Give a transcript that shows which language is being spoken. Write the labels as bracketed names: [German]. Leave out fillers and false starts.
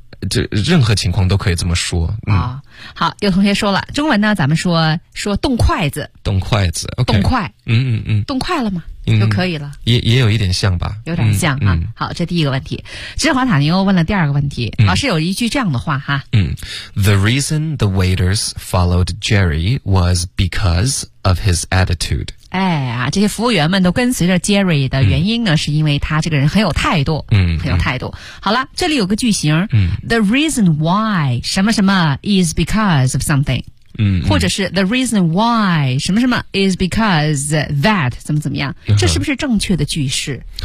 [Chinese] 这任何情况都可以这么说啊、好，有同学说了，中文呢，咱们说动筷子，动筷子， okay, 动筷，动筷了吗？就可以了，也有一点像吧，有点像啊、好，这第一个问题，芝华塔尼欧问了第二个问题，老师有一句这样的话哈， [English] The reason the waiters followed Jerry was because of his attitude。 [Chinese] 这些服务员们都跟随着 Jerry 的原因呢、是因为他这个人很有态度，很有态度。好了，这里有个句型， [English] The reason why [Chinese] 什么什么 [English] is because of something。 [Chinese] 或者是 [English] the reason why [Chinese] 什么什么 [English] is because that [Chinese] 怎么怎么样，这是不是正确的句式？